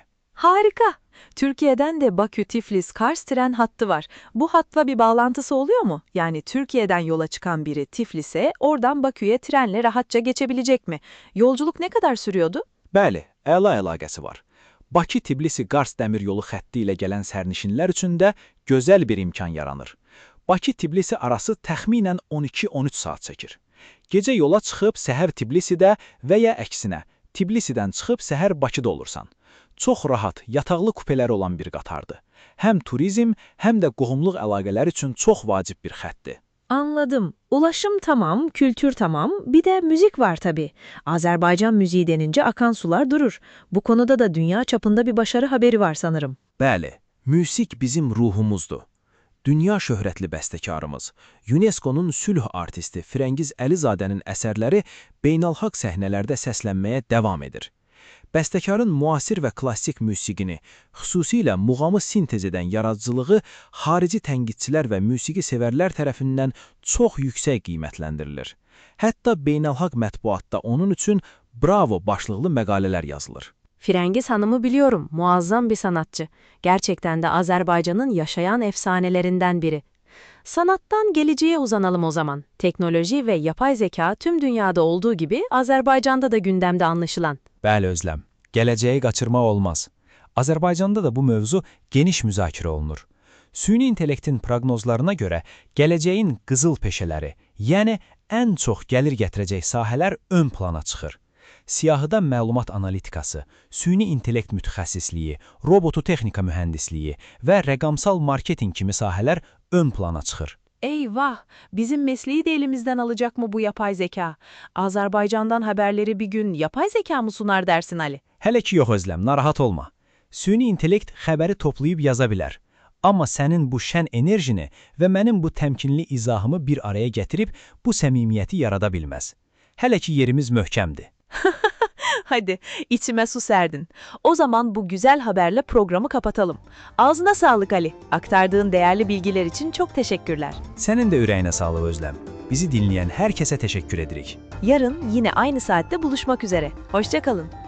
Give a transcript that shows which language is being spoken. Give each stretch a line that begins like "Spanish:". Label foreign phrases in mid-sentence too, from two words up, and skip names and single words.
Turkish: Harika! Türkiye'den de Bakü-Tiflis-Kars tren hattı var. Bu hatla bir bağlantısı oluyor mu? Yani Türkiye'den yola çıkan biri Tiflis'e, oradan Bakü'ye trenle rahatça geçebilecek mi? Yolculuk ne kadar sürüyordu?
Azerbaijani: Bəli, əla əlaqəsi var. Bakı-Tbilisi-Kars dəmir yolu xətti ilə gələn sərnişinlər üçün də gözəl bir imkan yaranır. Bakı-Tbilisi arası təxminən 12-13 saat çəkir. Gecə yola çıxıb səhər Tbilisidə və ya əksinə, Tbilisidən çıxıb səhər Bakıda olursan. Çox rahat, yataqlı kupeləri olan bir qatardır. Həm turizm, həm də qohumluq əlaqələri üçün çox vacib bir xəttdir.
Turkish: Anladım. Ulaşım tamam, kültür tamam, bir de müzik var tabii. Azerbaycan müziği denince akan sular durur. Bu konuda da dünya çapında bir başarı haberi var sanırım.
Azerbaijani: Bəli, müzik bizim ruhumuzdur. Dünya şöhrətli bəstəkarımız, UNESCO-nun sülh artisti Firəngiz Əlizadənin əsərləri beynəlxalq səhnələrdə səslənməyə davam edir. Bəstəkarın müasir və klassik musiqini, xüsusilə muğamı sintez edən yaradıcılığı xarici tənqidçilər və musiqi sevərlər tərəfindən çox yüksək qiymətləndirilir. Hətta beynəlxalq mətbuatda onun üçün "Bravo" başlıqlı məqalələr yazılır.
Turkish: Firengiz Hanım'ı biliyorum, muazzam bir sanatçı. Gerçekten de Azerbaycan'ın yaşayan efsanelerinden biri. Sanattan geleceğe uzanalım o zaman. Teknoloji ve yapay zeka tüm dünyada olduğu gibi Azerbaycan'da da gündemde anlaşılan.
Azerbaijani: Bəli Özləm, gələcəyi qaçırmaq olmaz. Azərbaycanda da bu mövzu geniş müzakirə olunur. Süni intellektin proqnozlarına görə gələcəyin qızıl peşələri, yəni ən çox gəlir gətirəcək sahələr ön plana çıxır. Siyahıda məlumat analitikası, süni intellekt mütəxəssisliyi, robotu texnika mühəndisliyi və rəqamsal marketinq kimi sahələr ön plana çıxır.
Turkish: Eyvah! Bizim mesleği de elimizden alacak mı bu yapay zeka? Azerbaycan'dan haberleri bir gün yapay zeka mı sunar dersin Ali?
Azerbaijani: Hələ ki yox Özləm, narahat olma. Süni intellekt xəbəri toplayıb yaza bilər. Amma sənin bu şən enerjini və mənim bu təmkinli izahımı bir araya gətirib bu səmimiyyəti yarada bilməz. Hələ ki yerimiz möhkəmdir.
Turkish: Hadi, içime su serdin. O zaman bu güzel haberle programı kapatalım. Ağzına sağlık Ali. Aktardığın değerli bilgiler için çok teşekkürler.
Azerbaijani: Sənin də ürəyinə sağlıq Özləm. Bizi dinləyən hər kəsə təşəkkür edirik.
Turkish: Yarın yine aynı saatte buluşmak üzere. Hoşça kalın.